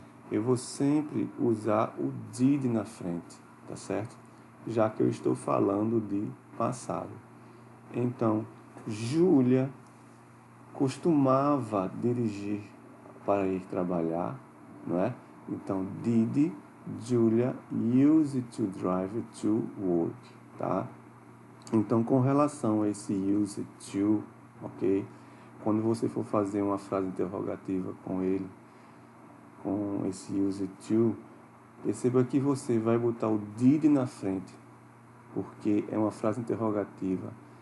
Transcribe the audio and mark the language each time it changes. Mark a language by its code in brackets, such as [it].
[pt] Eu vou sempre usar o did na frente, tá certo? Já que eu estou falando de passado. Então, Júlia costumava dirigir para ir trabalhar, não é? Então, [en] did Julia used to drive to work, tá? [pt] Então, com relação a esse used to, ok? Quando você for fazer uma frase interrogativa com ele, com esse used to, perceba que você vai botar o did na frente, porque é uma frase interrogativa.